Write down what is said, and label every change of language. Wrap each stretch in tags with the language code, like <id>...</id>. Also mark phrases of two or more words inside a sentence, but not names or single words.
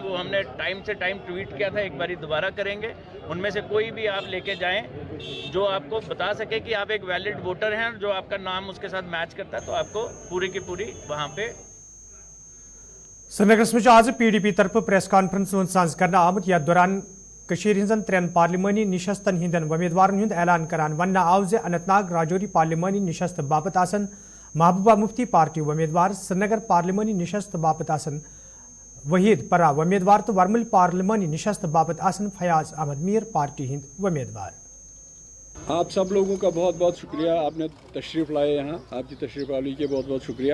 <hi>वो हमने टाइम से टाइम ट्वीट किया था, एक बारी दोबारा करेंगे। उनमें से कोई भी आप लेके जाएं जो आपको बता सके कि आप एक</hi> <en>valid voter</en> <hi>हैं, जो आपका नाम उसके साथ मैच करता है, तो आपको पूरी की पूरी वहाँ पे।</hi> <ks>श्रीनगरस में आज PDP तरफ</ks> <en>press conference</en> <ks>सांस करना आमत। यथ दौरान हिंदन 3 पार्लिमानी निशस्तन हिंदन उम्मीदवारन हुंद ऐलान करान वन आव जे अनंतनाग राजौरी पार्लिमानी निशस्त बाबत आसन महबूबा मुफ्ती पार्टी उम्मीदवार, श्रीनगर पार्लिमानी निशस्त बाबत आसन वहीद परा उम्मीदवार तो वर्मल पार्लिमानी निशस्त बाबत आसन फयाज अहमद मीर पार्टी हिंद उम्मीदवार।</ks> <hi>आप सब लोगों का बहुत बहुत शुक्रिया, आपने तशरीफ़ लाए यहाँ, आपकी तशरीफ़ आवी के बहुत बहुत शुक्रिया।</hi>